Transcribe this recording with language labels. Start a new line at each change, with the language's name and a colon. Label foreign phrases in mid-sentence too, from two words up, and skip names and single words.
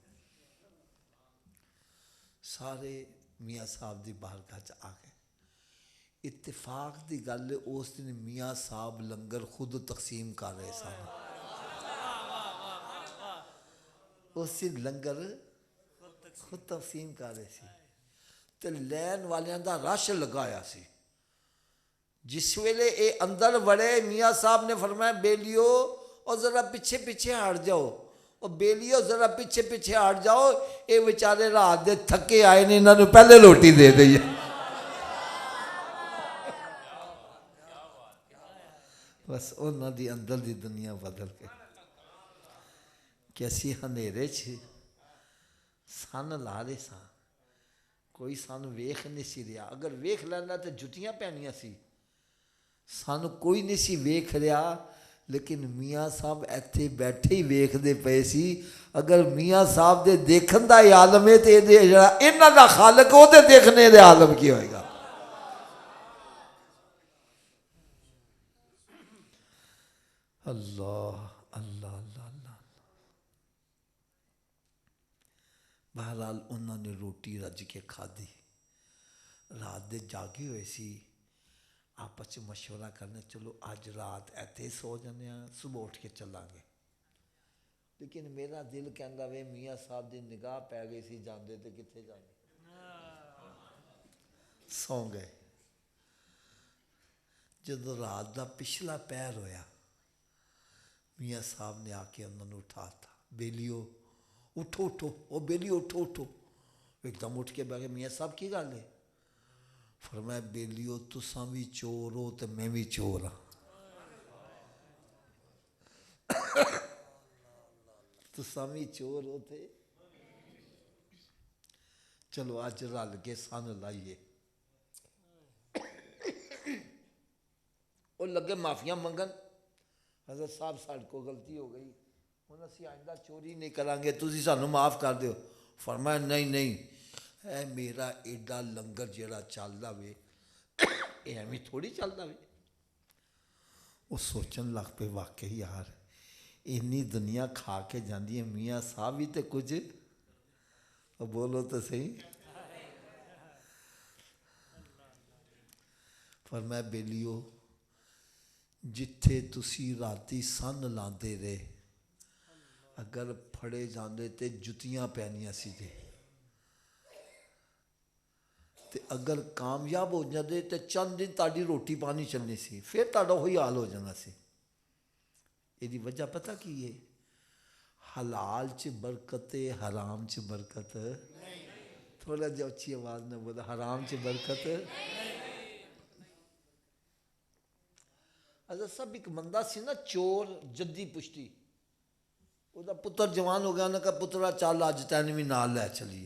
Punjabi: سارے میاں صاحب دی بارگاہ چ آ گئے. اتفاق دی گل ہے اس دن میاں صاحب لنگر خود تقسیم کر رہے سن. اس دن لنگر خود تقسیم کر رہے سی تے لین والیاں دا رش لگایا سی. جس ویلے اے اندر وڑے میاں صاحب نے فرمایا بیلیو اور ذرا پیچھے پیچھے ہٹ جاؤ، اور بیلیو ذرا پیچھے پیچھے ہٹ جاؤ، اے بیچارے رات دے تھکے آئے نے انہاں نوں پہلے روٹی دے دئیے. بس انہاں دی اندر دی دنیا بدل کے کہ اسی ہنیرے چ سن لا رہے ساں، کوئی سن ویکھ نہیں سی رہا. اگر ویکھ لینا تو جتیاں پینیاں سی. سن کوئی نہیں سی ویکھ رہا، لیکن میاں صاحب ایتھے بیٹھے ہی ویکھدے پئے سی. اگر میاں صاحب دے دیکھن دا عالم ہے تے انہاں دا خالق او دے دیکھنے دے عالم کی ہوئے گا. اللہ اللہ اللہ اللہ. بہرحال انہوں نے روٹی رج کے کھادی. رات دے جاگے ہوئے سی، آپس میں مشورہ کرنے چلو اج رات ایتھے سو جانے ہیں صبح اٹھ کے چلاں گے. لیکن میرا دل کہندا وے میاں صاحب دی نگاہ پی گئی سی جاندے تے کتھے جاندے. سو گئے. جدو رات دا پچھلا پہر ہویا میاں صاحب نے آ کے انہوں نے اٹھاتا، بیلیو اٹھو اٹھو، او بیلیو اٹھو اٹھو. ایک دم اٹھ کے بیٹھ گئے. میاں صاحب کی گل ہے؟ فرمایا بیلیو تساں بھی چور ہو تے میں بھی چور ہاں. تساں بھی چور ہو تے چلو اج رل کے سن لائیے. وہ لگے معافیاں منگن، حضرت صاحب ساڈے کو غلطی ہو گئی، ہن اسی آئندہ چوری نہیں کریں گے، تسی سانوں معاف کر دیو. فرمایا نہیں نہیں، اے میرا ایڈا لنگر جیڑا چلدا وے یہ ایویں تھوڑی چلتا بھی. وہ سوچن لگ پے واقعی یار اینی دنیا کھا کے جاندی ہے, میاں صاحب بھی تو کچھ بولو تو صحیح. فرمایا بیلیو جتھے تسی راتی سن لاندے رہے اگر پھڑے جاندے تے جتیاں پینیاں سی جے, تے اگر کامیاب ہو جاندے تے چند دن تاڑی روٹی پانی چلنی سی, پھر تاڑا ہوئی حال ہو جانا سی. یہ وجہ پتہ کی ہے؟ حلال چ برکت حرام چ برکت. تھوڑا جا اچھی آواز میں بولا, حرام چ برکت. حضرت صاحب ایک بندہ سی نا چور جدی پشتی, وہ پتر جوان ہو گیا, انہوں نے کہا پترا چل اج تین بھی نال لے چلیے.